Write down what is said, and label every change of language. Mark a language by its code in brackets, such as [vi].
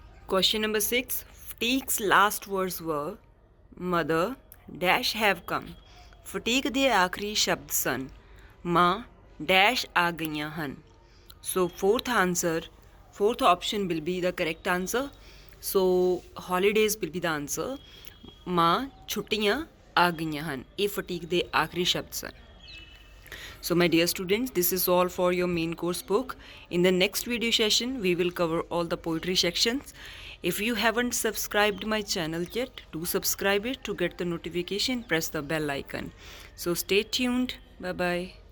[en] Question number 6. Fatique's last words were, Mother, dash have come. [pa] ਫਟੀਕ ਦੇ ਆਖਰੀ ਸ਼ਬਦ ਸਨ, ਮਾਂ ਡੈਸ਼ ਆ ਗਈਆਂ ਹਨ। [en] So fourth option will be the correct answer. So holidays will be the answer. [pa] ਮਾਂ ਛੁੱਟੀਆਂ ਆ ਗਈਆਂ ਹਨ, ਇਹ ਫਟੀਕ ਦੇ ਆਖਰੀ ਸ਼ਬਦ ਸਨ। [en] So my dear students, this is all for your main course book. In the next video session, we will cover all the poetry sections. If you haven't subscribed my channel yet, do subscribe it to get the notification, press the bell icon. So stay tuned. Bye bye.